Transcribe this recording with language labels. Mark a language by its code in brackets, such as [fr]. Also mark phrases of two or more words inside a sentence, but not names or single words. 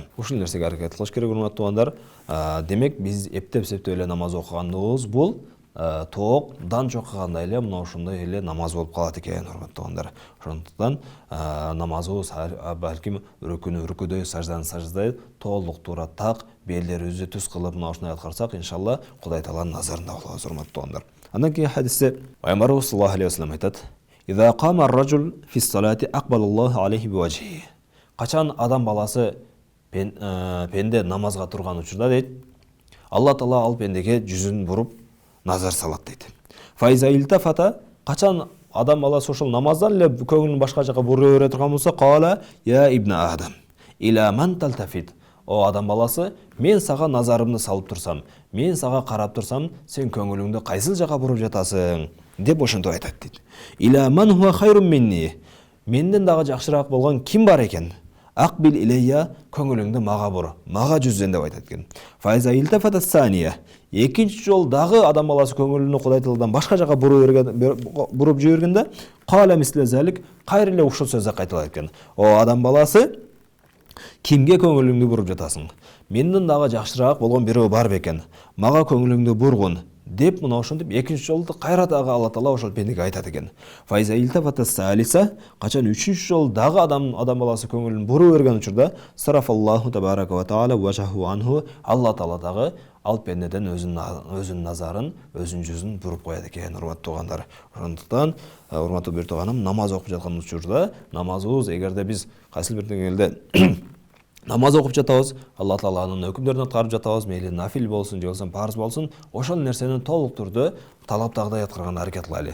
[ky] Ушул нерсеге аракет кылыш керек, урматтуу туугандар. Демек биз эптеп-септеп эле намаз окуганыбыз бул тоокдан чоккагандай эле мына ошондой эле намаз болуп калат экен, урматтуу туугандар. Ошондуктан намазыбыз балким рүкүдө, саждада толук туура так белдерибизди түз кылып мына ошондой аткарсак, иншалла Кудай Тааланын назарында болобуз, урматтуу туугандар. Андан кийин хадисте пайгамбарыбыз [ar] صلى الله عليه وسلم айтат: "إذا قام الرجل في الصلاة أقبل الله عليه بوجهه." [ky] Качан адам баласы пенде намазга турган учурда дейт, Алла Таала ал пендеге жүзүн буруп назар салат дейт. [ar] فإذا التفت, [ky] качан адам баласы ошол намаздан эле көңүлүн башка жака бура бере турган болсо, [ar] قال يا ابن آدم إلى من تلتفت. [ky] О адам баласы, мен сага назарымды салып турсам, мен сага карап турсам, сен көңүлүңдү кайсыл жака буруп жатасың деп ошентип айтат дейт. [ar] إلى من هو خير مني. [ky] Менден дагы жакшыраак болгон ким бар экен? [ar] أقبل إلي, [ky] көңүлүңдү мага бур, мага жүзөн деп айтат экен. [ar] فإذا التفت ثانية. [ky] Экинчи жол дагы адам баласы көңүлүнү Кудай Тааладан башка жака буруп жибергенде, [ar] قال مثل ذلك, [ky] кайра эле ушул сөздү кайталайт экен. О адам баласы, кимге көңүлүңдү буруп жатасың? Менден дагы жакшыраак болгон бирөө бар бекен. Мага көңүлүңдү бургун деп мына ошентип экинчи жолу кайра дагы Алла Таала ошол пендеге айтат экен. [ar] فإذا التفت ثالثة, [ky] качан үчүнчү жолу дагы адам баласы көңүлүн бура берген учурда [ar] صرف الله تبارك وتعالى وجهه عنه, [ky] Алла Таала дагы ал пендеден өзүнүн назарын, өзүнүн жүзүн буруп коет экен, урматтуу туугандар. Ошондуктан урматтуу бир тууганым, намаз окуп жаткан учурда намазыбыз эгерде биз кайсыл бир деңгээлде намаз окуп жатабыз, Алла Тааланын өкүмдөрүн аткарып жатабыз, мейли нафил болсун, же болбосо парз болсун, ошол нерсени толук турдуу талаптагыдай аткарганга аракет кылайлы.